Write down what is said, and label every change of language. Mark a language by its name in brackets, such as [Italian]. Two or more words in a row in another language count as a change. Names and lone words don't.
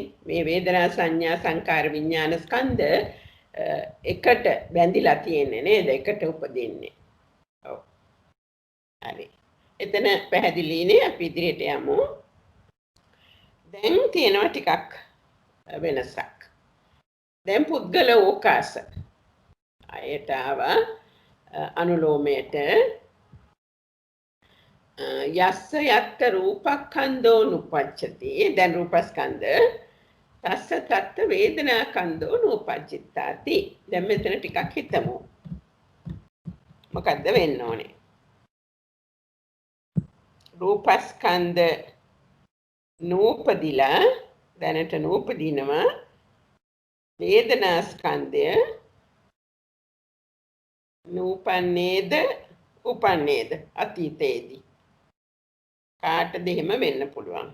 [Sinhala] මේ වේදනා සංඥා සංකාර විඥාන ස්කන්ධ එකට බැඳිලා තියෙන්නේ නේද? එකට උපදින්නේ. ඔව්. හරි. එතන පැහැදිලිනේ. අපි ඉදිරියට යමු. දැන් තියෙනවා ටිකක් වෙනසක්. දැන් පුද්ගල ඕකාස අයට ආවා අනුලෝමයට [Pali] යස්ස යත්ත රූපක්ඛන්தோ නුපච්චති. [Sinhala] දැන් රූපස්කන්ධ [Pali] තස්ස තත්ත වේදනාකන්தோ නුපච්චිතාති. [Sinhala] දැන් මෙතන ටිකක් හිතමු. මොකද්ද වෙන්න ඕනේ? රූපස්කන්ධ නූපදිලා දැනට නූපදිනවා. වේදනාස්කන්ධය නූපන්නේද උපන්නේද අතීතයේදී කාටද එහෙම වෙන්න පුළුවන්.